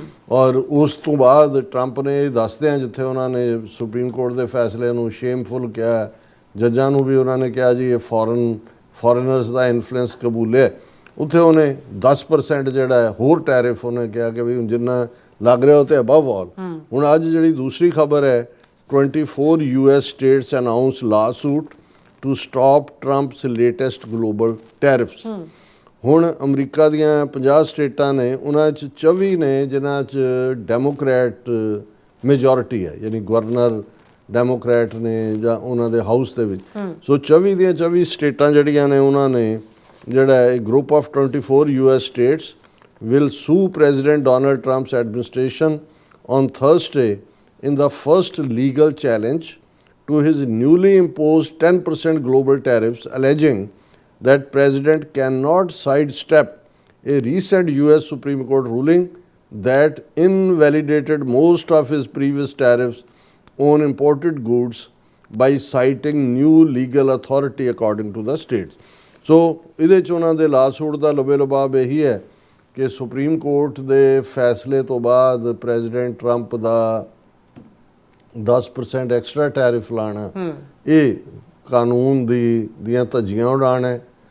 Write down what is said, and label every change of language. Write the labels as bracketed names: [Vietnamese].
[Punjabi] ਔਰ ਉਸ ਤੋਂ ਬਾਅਦ ਟਰੰਪ ਨੇ ਇਹ ਦੱਸਦਿਆਂ, ਜਿੱਥੇ ਉਹਨਾਂ ਨੇ ਸੁਪਰੀਮ ਕੋਰਟ ਦੇ ਫੈਸਲੇ ਨੂੰ ਸ਼ੇਮਫੁਲ ਕਿਹਾ, ਜੱਜਾਂ ਨੂੰ ਵੀ ਉਹਨਾਂ ਨੇ ਕਿਹਾ ਜੀ ਇਹ ਫੋਰਨਰਸ ਦਾ ਇਨਫਲੂਐਂਸ ਕਬੂਲਿਆ, ਉੱਥੇ ਉਹਨੇ 10% ਜਿਹੜਾ ਹੈ ਹੋਰ ਟੈਰਿਫ ਉਹਨੇ ਕਿਹਾ ਕਿ ਵੀ ਜਿੰਨਾ ਲੱਗ ਰਿਹਾ ਉਹ ਤੇ ਅਬਵ ਆਲ। ਹੁਣ ਅੱਜ ਜਿਹੜੀ ਦੂਸਰੀ ਖਬਰ ਹੈ, [English] 24 US states announce lawsuit to stop Trump's latest global tariffs। [Punjabi] ਹੁਣ ਅਮਰੀਕਾ ਦੀਆਂ 50 ਸਟੇਟਾਂ ਨੇ, ਉਹਨਾਂ 'ਚ 24 ਨੇ ਜਿਨ੍ਹਾਂ 'ਚ ਡੈਮੋਕ੍ਰੈਟ ਮੈਜੋਰਿਟੀ ਹੈ, ਯਾਨੀ ਗਵਰਨਰ ਡੈਮੋਕ੍ਰੈਟ ਨੇ ਜਾਂ ਉਹਨਾਂ ਦੇ ਹਾਊਸ ਦੇ ਵਿੱਚ। ਸੋ 24 ਦੀਆਂ 24 ਸਟੇਟਾਂ ਜਿਹੜੀਆਂ ਨੇ, ਉਹਨਾਂ ਨੇ ਜਿਹੜਾ ਇਹ group of [English] 24 US states will sue President Donald Trump's administration on Thursday in the first legal challenge to his newly imposed 10% global tariffs, alleging that President cannot sidestep a recent US Supreme Court ruling that invalidated most of his previous tariffs on imported goods by citing new legal authority according to the states. [Punjabi] ਸੋ ਇਹਦੇ 'ਚ ਉਹਨਾਂ ਦੇ lawsuit ਦਾ ਲਬੇ ਲਬਾਬ ਇਹੀ ਹੈ ਕਿ supreme court ਦੇ ਫੈਸਲੇ ਤੋਂ ਬਾਅਦ ਪ੍ਰੈਜ਼ੀਡੈਂਟ ਟਰੰਪ ਦਾ 10% ਐਕਸਟਰਾ ਟੈਰਿਫ ਲਾਣਾ ਇਹ ਕਾਨੂੰਨ ਦੀਆਂ ਧੱਜੀਆਂ ਉਡਾਉਣਾ ਹੈ।